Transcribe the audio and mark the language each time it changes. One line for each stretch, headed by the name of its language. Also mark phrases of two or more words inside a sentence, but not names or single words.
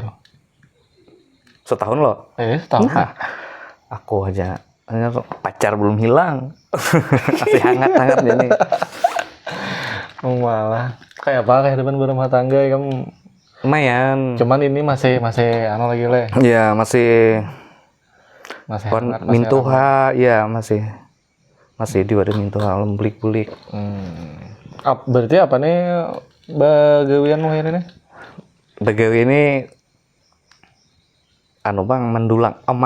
Indonesian: Setahun loh. Setahun. Nah, aku aja pacar belum hilang. Masih hangat-hangatnya nih. Malah kayak apa kehidupan berumah tangga kamu? Lumayan. Cuman ini masih anu lagi leh. Iya, masih hangat,
Banjar: mintuha, ya masih di wadah mintuha bulik-bulik. Berarti apa nih bagawian mu ini nih? Bagawi ini Bang, mendulang emas.